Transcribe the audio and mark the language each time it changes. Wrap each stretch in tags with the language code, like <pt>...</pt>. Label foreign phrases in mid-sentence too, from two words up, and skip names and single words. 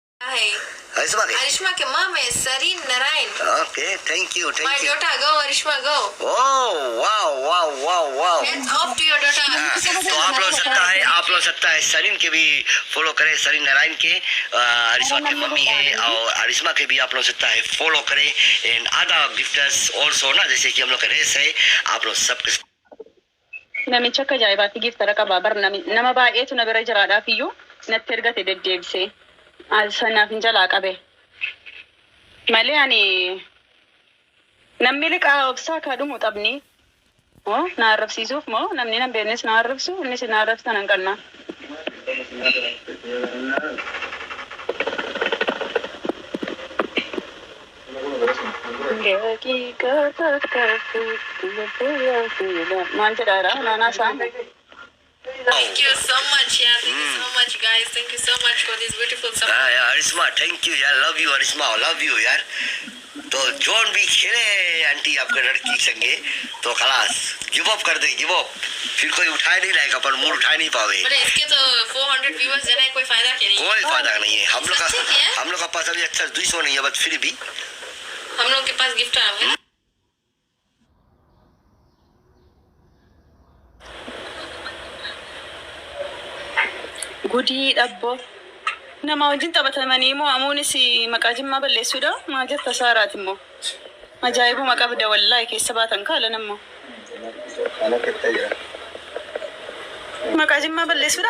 <hi>hai. Arishma ke?</hi> <en>Arishma ke mom is Sarin Narayan. Okay, thank you. My daughter, go Arishma, go. Oh, wow. Hands off to your daughter.</en> <hi>तो आप लोग सकता है सरीन के भी फॉलो करें, सरीन नारायण के अरिश्मा के मम्मी है और अरिश्मा के भी आप लोग सकता है फॉलो करें</hi> <en>and other gifters also</en> <hi>ना, जैसे कि हम लोग का रेस है आप लोग सबके</hi> <om>namicha akka ajaa'ibaatti giftara qaba bar nama baay'eetu na bira jiraadhaaf iyyuu natti ergate deddeebisee sanaaf hin jalaa qabe malee ani namni liqaa obsaa kaadhumu xabni na arrabsiisuuf moo namni nan beeknes na arrabsu innis na arrabsan hin qannaa.</om> <en>Thank you so much, yeah. Thank you so much, guys. Thank you so much for this beautiful support. yeah, Arishma, thank you यार, love you Arishma, love you यार.</en> <hi>तो जोन भी खेले आंटी आपके लड़की संगे तो खलास</hi> <en>give up</en> <hi>कर दे,</hi> <en>give up.</en> <hi>फिर कोई उठा नहीं लाएगा, पर मूड उठा नहीं पावे. बट इसके तो 400 व्यूअर्स देना है, कोई फायदा क्या नहीं. कोई फायदा नहीं है. हम लोग का पास अभी अच्छा 200 नहीं है, बट फिर भी हम लोग के पास गिफ्ट आया है.</hi> <om>Gudii dhabbo nama wajjin taphatamanii immoo amuunis maqaa jimmaa balleessuudha. Maal jetta saaraati immoo ajaa'ibuma qabda wallaahi keessa baatan kaalan immoo maqaa jimmaa balleessuudha.</om>